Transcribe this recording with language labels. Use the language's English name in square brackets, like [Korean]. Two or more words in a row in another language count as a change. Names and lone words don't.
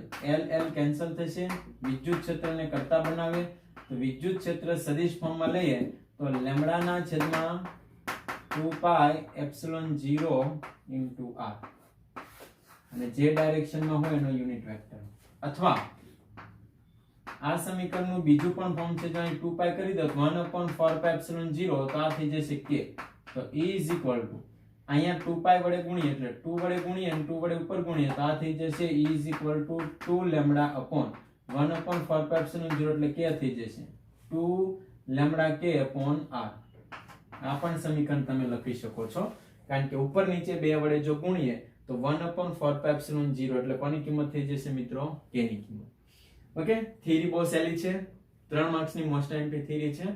[Gujarati] l કેન્સલ થશે, વિદ્યુત ક્ષેત્રને કરતા બનાવે તો વિદ્યુત ક્ષેત્ર સદિશ ફોર્મમાં લઈએ તો લેમ્બડા ના છેદમાં [English] 2 pi epsilon 0 into r. [Gujarati] અને જે ડાયરેક્શનમાં હોય એનો [English] unit vector. [Gujarati] અથવા આ સમીકરણનું બીજું પણ ફોર્મ છે, જો અહીં 2 pi કરી દો [English] 1/4 pi epsilon 0 [Gujarati] તો આ થઈ જશે k. તો [English] E is equal to [Gujarati] અહીંયા 2 pi વડે ગુણીએ એટલે 2 વડે ગુણીએ અને 2 વડે ઉપર ગુણીએ તો આ થઈ જશે [English] E is equal to 2 lambda upon 1/4 pi epsilon 0 એટલે k થઈ જશે 2 lambda k upon r. [Gujarati] આ પણ સમીકરણ તમે લખી શકો છો, કારણ કે ઉપર નીચે બે વડે જો ગુણીએ તો [English] 1/4 pi epsilon 0 [Gujarati] એટલે કોની કિંમત થઈ જશે મિત્રો? k ની કિંમત. ઓકે, થિયરી બહુ સહેલી છે, 3 માર્ક્સની [English] most IMP theory [Gujarati] છે.